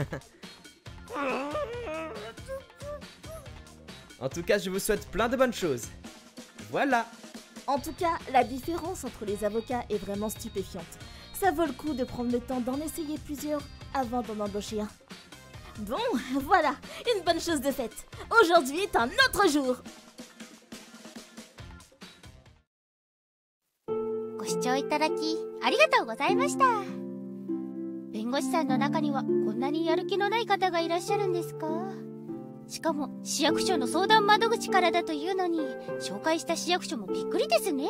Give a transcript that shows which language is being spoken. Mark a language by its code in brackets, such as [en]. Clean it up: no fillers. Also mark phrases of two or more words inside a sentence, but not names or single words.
[fr] En tout cas, je vous souhaite plein de bonnes choses. Voilà. En tout cas, la différence entre les avocats est vraiment stupéfiante. Ça vaut le coup de prendre le temps d'en essayer plusieurs avant d'en embaucher un. Bon, voilà, une bonne chose de faite. Aujourd'hui est un autre jour. [ja] ご視聴いただきありがとうございました。弁護士さんの中にはこんなにやる気のない方がいらっしゃるんですか？しかも市役所の相談窓口からだというのに、紹介した市役所もびっくりですね。